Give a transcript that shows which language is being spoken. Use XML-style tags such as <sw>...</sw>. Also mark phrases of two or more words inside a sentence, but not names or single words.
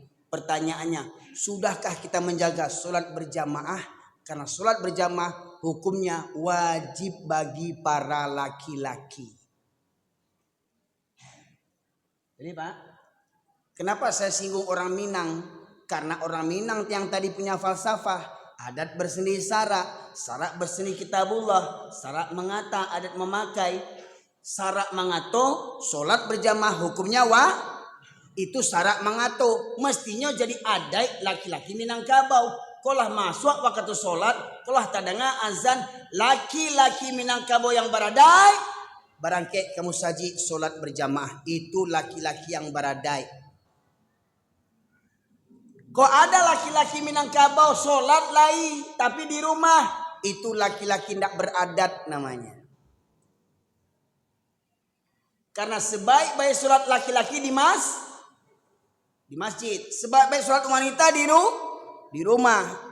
<id>Pertanyaannya, sudahkah kita menjaga sholat berjamaah? Karena sholat berjamaah hukumnya wajib bagi para laki-laki. Jadi Pak, kenapa saya singgung orang Minang? Karena orang Minang yang tadi punya falsafah. Adat berseni syarak, syarak berseni kitabullah, syarak mengata, adat memakai.</id> <min>Syarak mengato,</min> <id>sholat berjamaah hukumnya itu</id> <min>syarak mengato.</min> <id>Mestinya jadi adat laki-laki Minangkabau.</id> <min>kolah masuk waktu solat, kolah tadanga azan, laki-laki Minangkabau yang baradai, barangke kamu saji solat berjamaah, itu laki-laki yang baradai.</min> <id>Kok ada laki-laki Minangkabau solat lain tapi di rumah, itu laki-laki tidak beradat namanya. Karena sebaik-baik solat laki-laki di masjid, sebaik-baik solat wanita di rumah.</id>